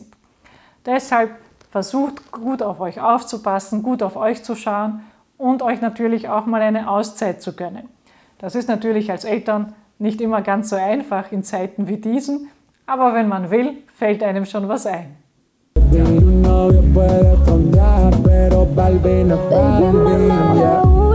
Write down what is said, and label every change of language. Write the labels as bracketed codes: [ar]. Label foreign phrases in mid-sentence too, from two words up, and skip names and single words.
[de] Deshalb versucht gut auf euch aufzupassen, gut auf euch zu schauen und euch natürlich auch mal eine Auszeit zu gönnen. Das ist natürlich als Eltern nicht immer ganz so einfach in Zeiten wie diesen, aber wenn man will, fällt einem schon was ein. [es] Un novio puede fondear, pero Balvin es Balvin, yeah.